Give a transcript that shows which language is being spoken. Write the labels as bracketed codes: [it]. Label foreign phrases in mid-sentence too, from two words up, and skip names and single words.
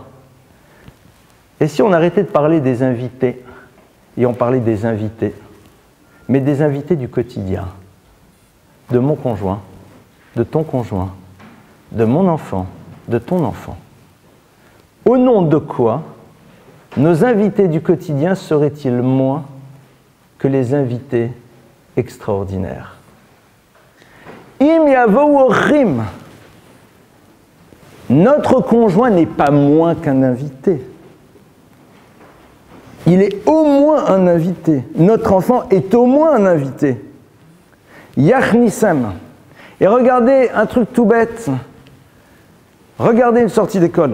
[fr] Et si on arrêtait de parler des invités, et on parlait des invités, mais des invités du quotidien, de mon conjoint, de ton conjoint, de mon enfant, de ton enfant. Au nom de quoi nos invités du quotidien seraient-ils moins que les invités extraordinaires? [he] אם יבואו אורחים. [fr] Notre conjoint n'est pas moins qu'un invité. Il est au moins un invité. Notre enfant est au moins un invité. [he] Yachnissam. [fr] Et regardez un truc tout bête. Regardez une sortie d'école.